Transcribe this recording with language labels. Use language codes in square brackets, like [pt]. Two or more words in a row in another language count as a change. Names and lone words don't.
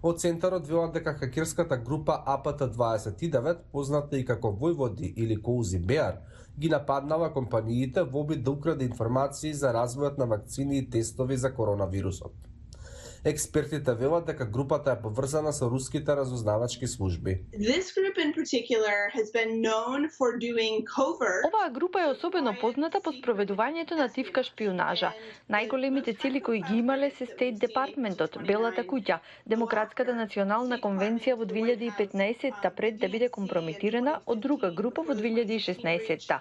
[mk] Од центарот велат дека хакерската група APT29, позната и како Војводи или Cozy Bear, ги нападнала компаниите во обид да украде информации за развојот на вакцини и тестови за коронавирусот. Експертите велат дека групата е поврзана со руските разузнавачки служби. [en] This group in particular has been known for doing covert. [mk] Оваа група е особено позната по спроведувањето на тивка шпионажа. Најголемите цели кои ги имале се Стейт Департментот, Белата куќа, Демократската национална конвенција во 2015-та пред да биде компрометирана од друга група во 2016-та.